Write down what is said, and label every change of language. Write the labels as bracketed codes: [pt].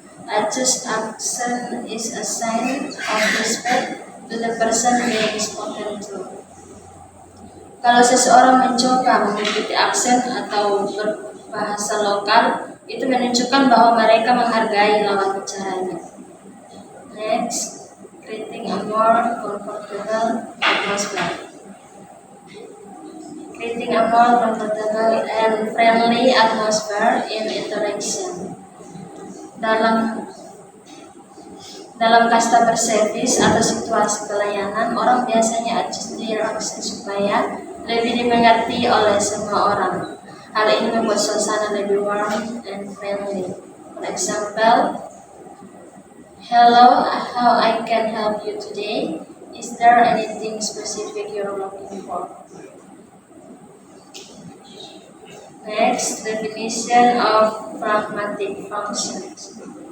[en] Adjust accent is a sign of respect to the person being spoken to. [id] Kalau seseorang mencoba mengikuti aksen atau berbahasa lokal, itu menunjukkan bahwa mereka menghargai lawan bicaranya. [en] Next, creating a more comfortable atmosphere. Creating a more comfortable and friendly atmosphere in interaction. [id] Dalam customer service atau situasi pelayanan, orang biasanya [en] adjust their accent [id] supaya lebih dimengerti oleh semua orang. Hal ini membuat suasana lebih [en] warm and friendly. For example, hello, how I can help you today? Is there anything specific you're looking for? Next, definition of pragmatic functions.